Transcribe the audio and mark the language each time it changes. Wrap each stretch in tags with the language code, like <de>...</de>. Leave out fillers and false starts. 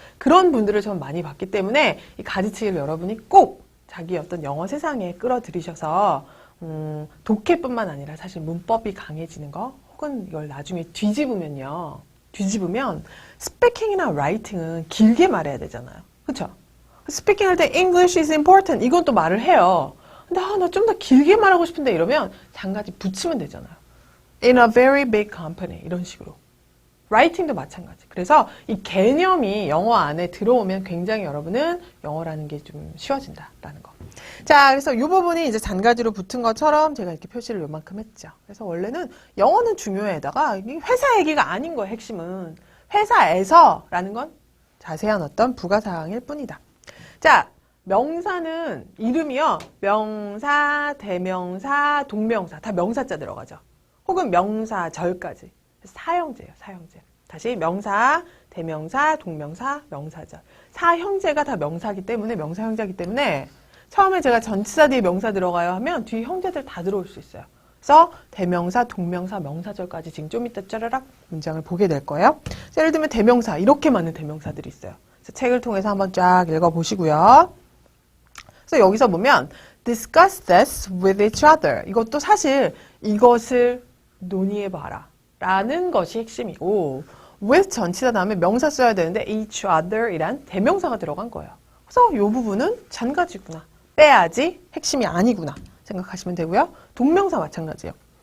<ko>그런 분들을 저는 많이 봤기 때문에 이 가지치기를 여러분이 꼭 자기 어떤 영어 세상에 끌어들이셔서 독해뿐만 아니라 사실 문법이 강해지는 거 혹은 이걸 나중에 뒤집으면 스피킹이나 라이팅은 길게 말해야 되잖아요. 그렇죠? 스피킹 할 때</ko> <en>English is important</en> <ko>이건 또 말을 해요. 근데 나 좀 더 길게 말하고 싶은데 이러면 장가지 붙이면 되잖아요.</ko> <en>In a very big company</en> <ko>이런 식으로. 라이팅도 마찬가지. 그래서 이 개념이 영어 안에 들어오면 굉장히 여러분은 영어라는 게 좀 쉬워진다라는 거. 자, 그래서 이 부분이 이제 잔가지로 붙은 것처럼 제가 이렇게 표시를 요만큼 했죠. 그래서 원래는 영어는 중요해다가 회사 얘기가 아닌 거예요, 핵심은. 회사에서라는 건 자세한 어떤 부가사항일 뿐이다. 자, 명사는 이름이요. 명사, 대명사, 동명사 다 명사자 들어가죠. 혹은 명사절까지. 사형제예요, 사형제. 다시 명사, 대명사, 동명사, 명사절. 사형제가 다 명사기 때문에 명사형제이기 때문에 처음에 제가 전치사 뒤에 명사 들어가요 하면 뒤에 형제들 다 들어올 수 있어요. 그래서 대명사, 동명사, 명사절까지 지금 좀 이따 짜라락 문장을 보게 될 거예요. 예를 들면 대명사, 이렇게 많은 대명사들이 있어요. 그래서 책을 통해서 한번 쫙 읽어보시고요. 그래서 여기서 보면</ko> <en>discuss this with each other.</en> <ko>이것도 사실 이것을 논의해봐라 라는 것이 핵심이고 with 전치사 다음에 명사 써야 되는데 each other 이란 대명사가 들어간 거예요. 그래서 이 부분은 잔가지구나. 빼야지 핵심이 아니구나 생각하시면 되고요. 동명사 마찬가지예요.</ko>